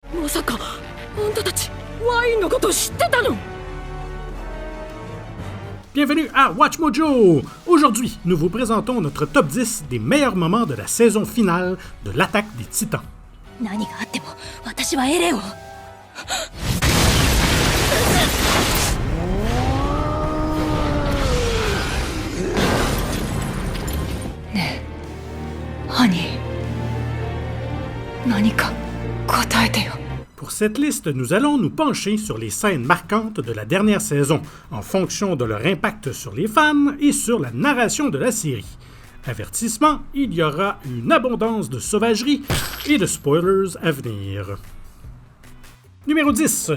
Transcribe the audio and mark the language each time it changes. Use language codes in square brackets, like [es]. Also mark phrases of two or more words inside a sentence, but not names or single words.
[ja] さかあんたたちワインのこと知ってたの？ [fr] Bienvenue à Watch Mojo! Aujourd'hui, nous vous présentons notre top 10 des meilleurs moments de la saison finale de l'attaque des Titans. [ja] 何があっても私はエレンを。ねえ、ハニー。何か答えてよ。 [fr] Pour cette liste, nous allons nous pencher sur les scènes marquantes de la dernière saison, en fonction de leur impact sur les fans et sur la narration de la série. Avertissement, il y aura une abondance de sauvagerie et de spoilers à venir. Numéro 10.